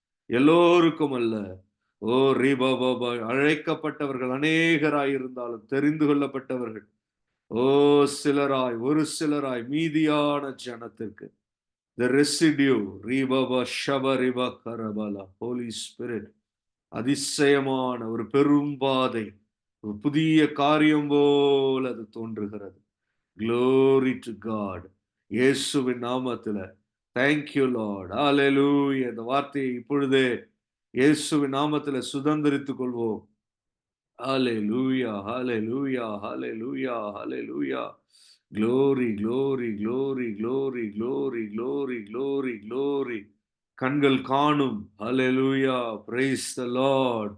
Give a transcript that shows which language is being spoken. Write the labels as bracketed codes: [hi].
[ta] எல்லோருக்கும் அல்ல. ஓ ரீபாபாபா, அழைக்கப்பட்டவர்கள் அநேகராய் இருந்தாலும் தெரிந்து கொள்ளப்பட்டவர்கள் ஓ சிலராய், ஒரு சிலராய், மீதியான ஜனத்திற்கு [en] the residue ரீபாபா ஷப ரிபா கரபலா. [ta] ஹோலி ஸ்பிரிட், அதிசயமான ஒரு பெரும்பாதை, ஒரு புதிய காரியம் போல் அது தோன்றுகிறது. [en] Glory to God. [ta] இயேசுவின் நாமத்துல [en] thank you Lord. Hallelujah. [ta] இந்த வார்த்தையை இப்பொழுதே இயேசுவின் நாமத்துல சுதந்தரித்துக் கொள்வோம். [en] Hallelujah, hallelujah, hallelujah, hallelujah. Glory, glory, glory, glory, glory, glory, glory, glory. [ta] கண்கள் காணும். [en] Hallelujah. Praise the Lord.